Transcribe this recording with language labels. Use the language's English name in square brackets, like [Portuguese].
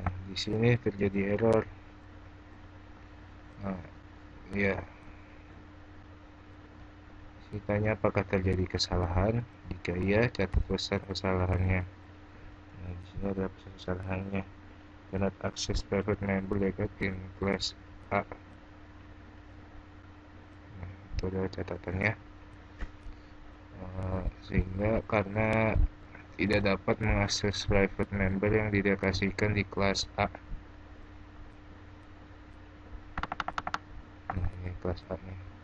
[Indonesian] di sini terjadi error. Nah, ya, ditanya apakah terjadi kesalahan. Jika iya, catat pesan kesalahannya. Nah, di sini ada pesan kesalahannya. [English] Cannot access private member record in class A. [Indonesian] Nah, itu adalah catatannya. Sehingga karena tidak dapat mengakses private member yang didedikasikan di kelas A. Nah, ini kelas A nya.